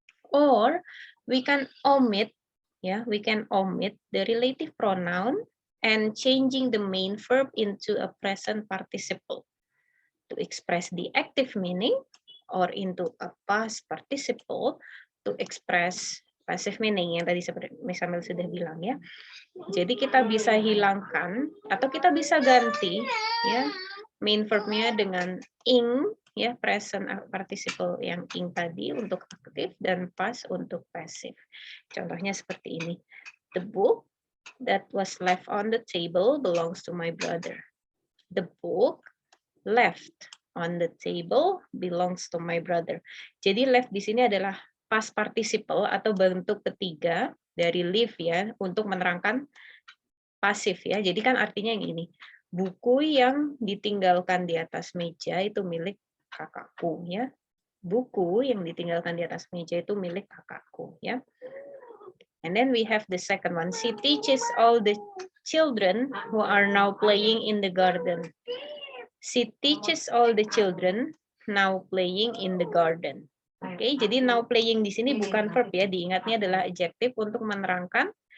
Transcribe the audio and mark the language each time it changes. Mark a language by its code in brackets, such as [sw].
[en] Or we can omit ya, we can omit the relative pronoun and changing the main verb into a present participle to express the active meaning, or into a past participle to express passive meaning [id] yang tadi seperti Miss sudah bilang ya. Jadi kita bisa hilangkan atau kita bisa ganti ya main verbnya dengan ing ya, present participle yang ing tadi untuk aktif dan past untuk passive. Contohnya seperti ini. [en] The book that was left on the table belongs to my brother. The book left on the table belongs to my brother. [id] Jadi left di sini adalah past participle atau bentuk ketiga dari leave ya, untuk menerangkan pasif ya. Jadi kan artinya yang ini. Buku yang ditinggalkan di atas meja itu milik kakakku ya. Buku yang ditinggalkan di atas meja itu milik kakakku ya. [en] And then we have the second one. She teaches all the children who are now playing in the garden. She teaches all the children now playing in the garden. [id] Oke, jadi now playing di sini bukan verb ya, diingatnya adalah adjective untuk menerangkan